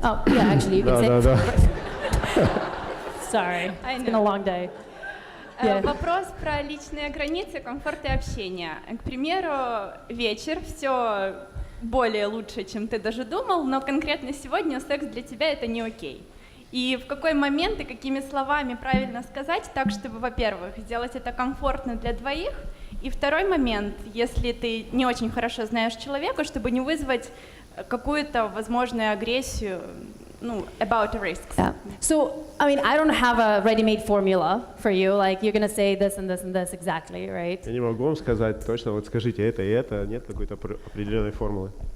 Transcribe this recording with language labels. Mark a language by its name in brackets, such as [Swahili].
[English] Oh, yeah, actually, you can say. [Russian] Да. [English] Sorry, it's been a long day. [Russian] Вопрос про личные границы, комфорт и общение. К примеру, вечер, все более лучше, чем ты даже думал, но конкретно сегодня секс для тебя это не окей. И в какой момент и какими словами правильно сказать так, чтобы, во-первых, сделать это комфортно для двоих, и второй момент, если ты не очень хорошо знаешь человека, чтобы не вызвать какую-то возможную агрессию, [English] about risks. Yeah. So, I mean, I don't have a ready-made formula for you, like you're going to say this and this and this exactly, right? [Russian] Я не могу вам сказать точно, вот скажите это и это, нет какой-то определенной формулы.